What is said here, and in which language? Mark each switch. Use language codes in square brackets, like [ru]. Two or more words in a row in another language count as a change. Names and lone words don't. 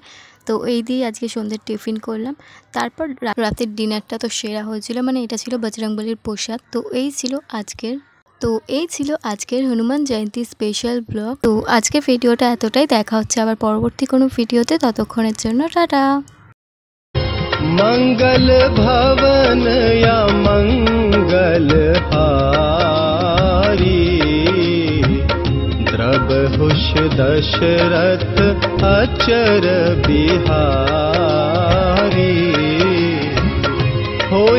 [bn] তো এই দিয়ে আজকে সন্ধ্যের টিফিন করলাম। তারপর রাতের ডিনারটা তো সেরা হয়েছিল, মানে এটা ছিল বজরংবলীর প্রসাদ। তো এই ছিল আজকের হনুমান জয়ন্তী [en] special blog. [bn] তো আজকে ভিডিওটা এতটাই, দেখা হচ্ছে আবার পরবর্তী কোনো ভিডিওতে, ততক্ষণের জন্য টাটা। [awa] मंगल भवन या मंगल हारी, द्रवहुष दशरथ अचर बिहारी।